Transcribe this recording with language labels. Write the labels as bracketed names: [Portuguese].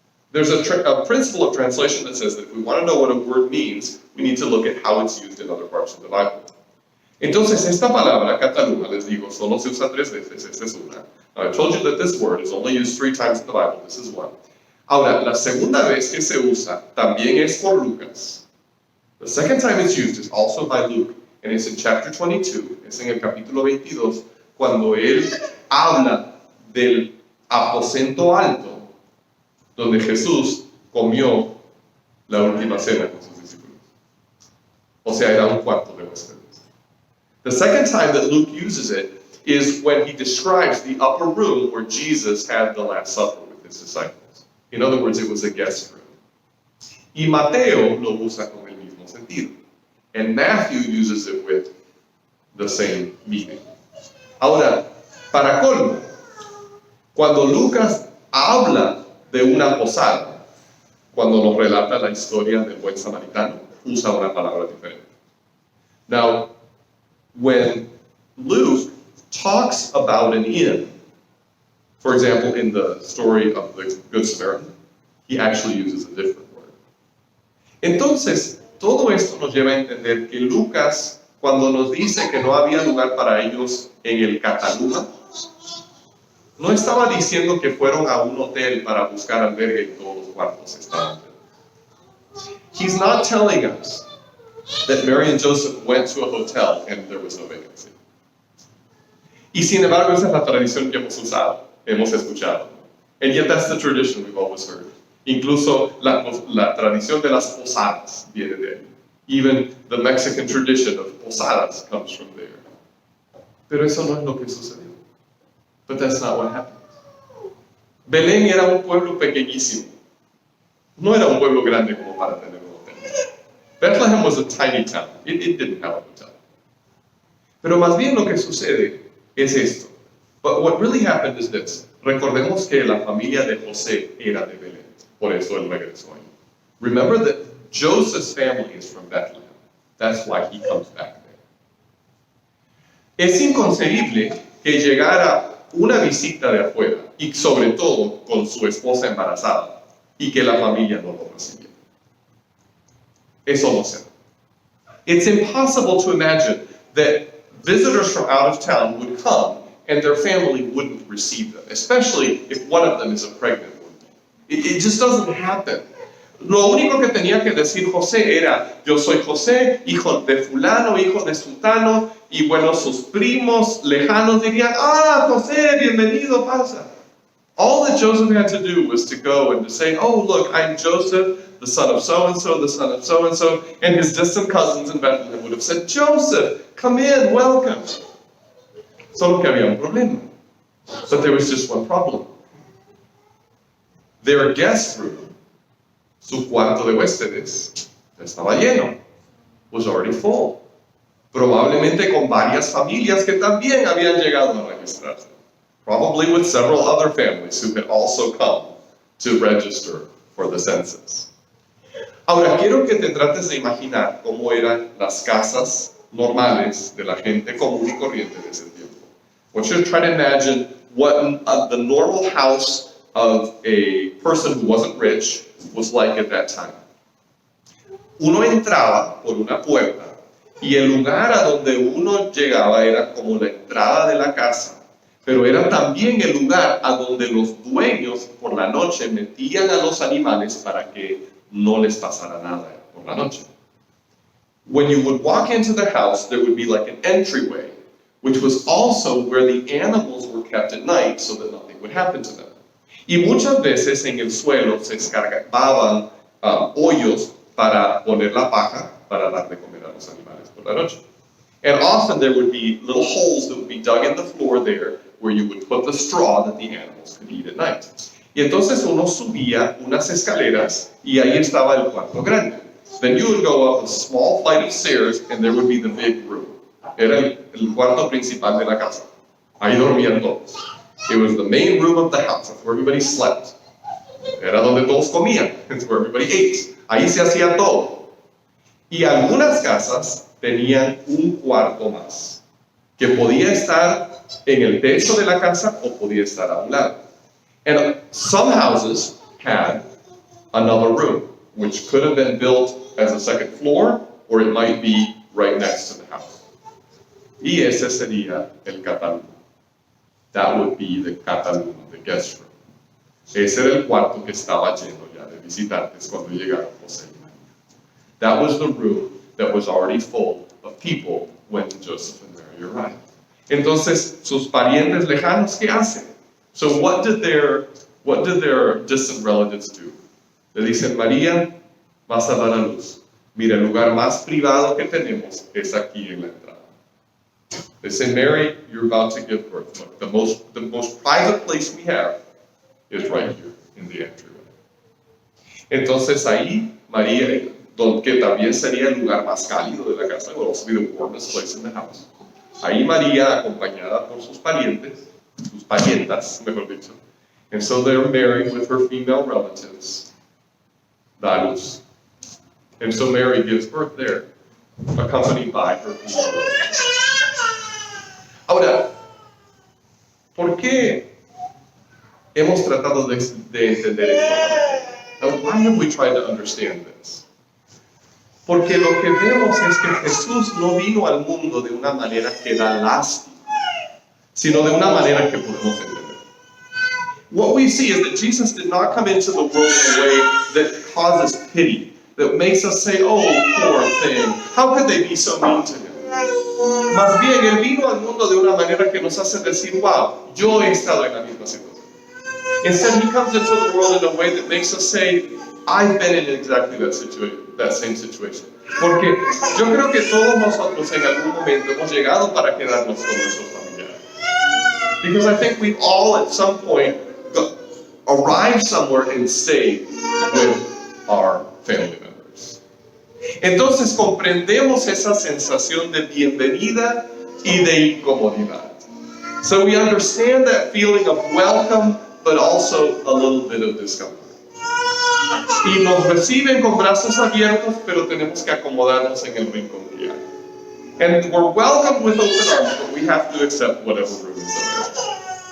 [English] There's a principle of translation that says that if we want to know what a word means, we need to look at how it's used in other parts of the Bible. [Spanish] Entonces, esta palabra, cataluma, les digo, solo se usa 3 veces, esta es una. [English] Now, I told you that this word is only used 3 times in the Bible, this is one. [Spanish] Ahora, la segunda vez que se usa también es por Lucas. [English] The second time it's used is also by Luke, and it's in chapter 22, [Spanish] es en el capítulo 22, cuando él habla del aposento alto, donde Jesús comió la última cena con sus discípulos. O sea, era un cuarto de huéspedes. [English] The second time that Luke uses it is when he describes the upper room where Jesus had the Last Supper with his disciples. In other words, it was a guest room. [Spanish] Y Mateo lo usa con el mismo sentido. [English] And Matthew uses it with the same meaning. [Spanish] Ahora, para colmo, cuando Lucas habla de una posada, cuando nos relata la historia del buen samaritano, usa una palabra diferente. [English] Now, when Luke talks about an inn, for example, in the story of the Good Samaritan, he actually uses a different word. [Spanish] Entonces, todo esto nos lleva a entender que Lucas, cuando nos dice que no había lugar para ellos en el Cataluma, no estaba diciendo que fueron a un hotel para buscar albergue y todos los cuartos estaban llenos. [English] He's not telling us that Mary and Joseph went to a hotel and there was no vacancy. [Spanish] Y sin embargo, esa es la tradición que hemos usado, hemos escuchado. [English] And yet that's the tradition we've always heard. [Spanish] Incluso la tradición de las posadas viene de ahí. [English] Even the Mexican tradition of posadas comes from there. [Spanish] Pero eso no es lo que sucedió. [English] But that's not what happened. [Spanish] Belén era un pueblo pequeñísimo. No era un pueblo grande como para tener un hotel. [English] Bethlehem was a tiny town. It didn't have a hotel. [Spanish] Pero más bien lo que sucede es esto. [English] But what really happened is this. [Spanish] Recordemos que la familia de José era de Belén. Por eso él regresó ahí. [English] Remember that Joseph's family is from Bethlehem. That's why he comes back there. [Spanish] Es inconcebible que llegara una visita de afuera, y sobre todo con su esposa embarazada, y que la familia no lo recibiera. Eso no se da. [English] It's impossible to imagine that visitors from out of town would come and their family wouldn't receive them, especially if one of them is a pregnant woman. It just doesn't happen. [Spanish] Lo único que tenía que decir José era, yo soy José, hijo de fulano, hijo de sultano, y bueno, sus primos lejanos dirían, José, bienvenido, pasa. [English] All that Joseph had to do was to go and to say, oh, look, I'm Joseph, the son of so-and-so, the son of so-and-so, and his distant cousins in Bethlehem would have said, Joseph, come in, welcome. [Spanish] Solo que había un problema. [English] But there was just one problem. Their guest room, [Spanish] su cuarto de huéspedes, estaba lleno, [English] was already full. [Spanish] Probablemente con varias familias que también habían llegado a registrarse. [English] Probably with several other families who had also come to register for the census. [Spanish] Ahora, quiero que te trates de imaginar cómo eran las casas normales de la gente común y corriente de ese tiempo. [English] I want you to try to imagine what the normal house of a person who wasn't rich was like at that time. [Spanish] Uno entraba por una puerta y el lugar a donde uno llegaba era como la entrada de la casa, pero era también el lugar a donde los dueños por la noche metían a los animales para que no les pasara nada por la noche. [English] When you would walk into the house, there would be like an entryway, which was also where the animals were kept at night so that nothing would happen to them. [Spanish] Y muchas veces en el suelo se escarbaban hoyos para poner la paja para dar de comer a los animales por la noche. [English] And often there would be little holes that would be dug in the floor there where you would put the straw that the animals could eat at night. [Spanish] Y entonces uno subía unas escaleras y ahí estaba el cuarto grande. [English] Then you would go up a small flight of stairs and there would be the big room. [Spanish] Era el cuarto principal de la casa. Ahí dormían todos. [English] It was the main room of the house. That's where everybody slept. [Spanish] Era donde todos comían. [English] It's where everybody ate. [Spanish] Ahí se hacía todo. Y algunas casas tenían un cuarto más, que podía estar en el techo de la casa o podía estar a un lado. [English] And some houses had another room, which could have been built as a second floor, or it might be right next to the house. [Spanish] Y ese sería el catálogo. [English] That would be the catálogo, the guest room. [Spanish] Ese era el cuarto que estaba lleno ya de visitantes cuando llegaron José y María. [English] That was the room that was already full of people when Joseph and Mary arrived. [Spanish] Entonces, sus parientes lejanos, ¿qué hacen? [English] So what did their distant relatives do? [Spanish] Le dicen, María, vas a dar a luz. Mira, el lugar más privado que tenemos es aquí en la entrada. [English] They say, Mary, you're about to give birth. Look, the most private place we have is right here in the entryway. [Spanish] Entonces ahí, María, que también sería el lugar más cálido de la casa, [English] will also be the warmest place in the house. [Spanish] Ahí María, acompañada por sus parientes, sus parientas, mejor dicho. [English] And so they're married with her female relatives. [Spanish] Da luz. [English] And so Mary gives birth there, accompanied by her female relatives. [Spanish] Ahora, ¿por qué hemos tratado de entender esto? [English] Now, why have we tried to understand this? [Spanish] Porque lo que vemos es que Jesús no vino al mundo de una manera que da lástima, sino de una manera que podemos entender. [English] What we see is that Jesus did not come into the world in a way that causes pity, that makes us say, oh, poor thing, how could they be so mean to him? [Spanish] Más bien, Él vino al mundo de una manera que nos hace decir, wow, yo he estado en la misma situación. [English] Instead, He comes into the world in a way that makes us say, I've been in exactly that same situation. [Spanish] Porque yo creo que todos nosotros en algún momento hemos llegado para quedarnos con nuestros familiares. [English] Because I think we've all at some point arrived somewhere and stayed with our family members. [Spanish] Entonces comprendemos esa sensación de bienvenida y de incomodidad. [English] So we understand that feeling of welcome, but also a little bit of discomfort. [Spanish] Y nos reciben con brazos abiertos, pero tenemos que acomodarnos en el rincón que hay. [English] And we're welcomed with open arms, but we have to accept whatever room is available.